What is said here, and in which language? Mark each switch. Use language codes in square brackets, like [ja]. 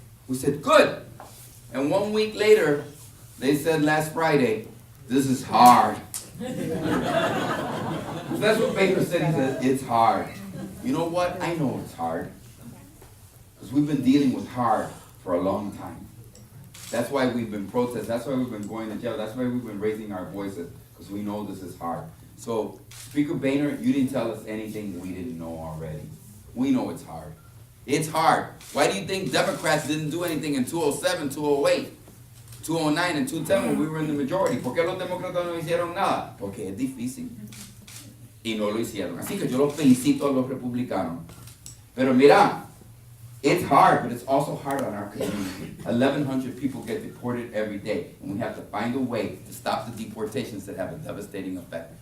[en] We said, good. And 1 week later, they said last Friday, this is hard. That's what Baker said. He said, it's hard. You know what? I know it's hard. Because we've been dealing with hard for a long time. That's why we've been protesting. That's why we've been going to jail. That's why we've been raising our voices. Because we know this is hard. So, Speaker Boehner, you didn't tell us anything we didn't know already. We know it's hard. It's hard. Why do you think Democrats didn't do anything in 2007, 2008, 2009, and 2010 when we were in the majority? [es] ¿Por qué los demócratas no hicieron nada? Porque es difícil. Y no lo hicieron. Así que yo los felicito a los republicanos. Pero mira, [en] it's hard, but it's also hard on our community. 1,100 people get deported every day, and we have to find a way to stop the deportations that have a devastating effect.